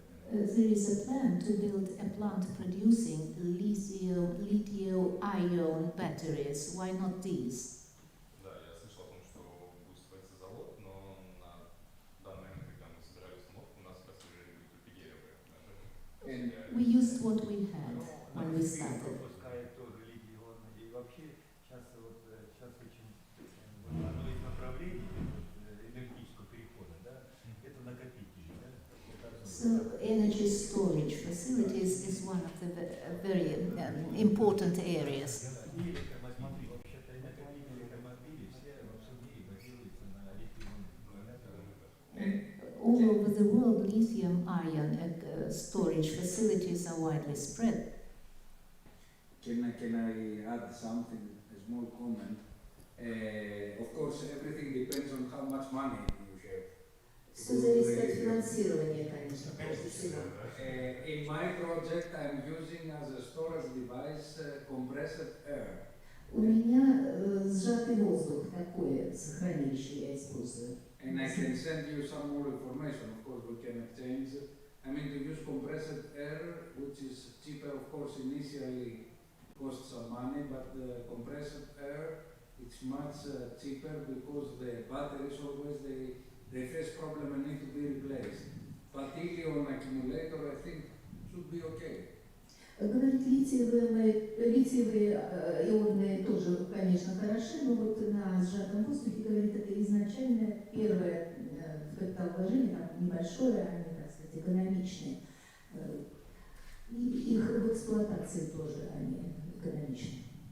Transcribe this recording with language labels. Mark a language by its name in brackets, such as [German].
[English] There is a plan to build a plant producing lithium ion batteries. Why not these? [Russian] Да, я слышал о том, что будет строиться завод, но на данный момент, когда мы собирали установку, у нас, к сожалению, будет только гелевые. [English] We used what we had when started. [Russian] Выпускает тоже регионы. И вообще сейчас очень одно из направлений энергетического перехода, да, это накопители, да. [English] So energy storage facilities is one of the very important areas. [Russian] Смотри, вообще-то накопители электромобилей все во всем мире базируются на литий-ионных аккумуляторах. [English] All over the world, lithium-ion storage facilities are widely spread. Can I add something, a small comment? Of course, everything depends on how much money you have. [Russian] Все зависит от финансирования, конечно, прежде всего. [English] In my project, I'm using as a storage device compressed air. [Russian] У меня сжатый воздух, такое хранилище я использую. [English] And I can send you some more information. Of course, we can exchange. I mean, to use compressed air, which is cheaper, of course, initially costs some money, but the compressed air, it's much cheaper because the batteries always they face problem and need to be replaced. But lithium accumulator, I think, should be okay. [Russian] Говорит, литиевые ионные тоже, конечно, хороши, но вот на сжатом воздухе, говорит, это изначально первое капиталовложение, там небольшое, они, так сказать, экономичные. И их в эксплуатации тоже они экономичны.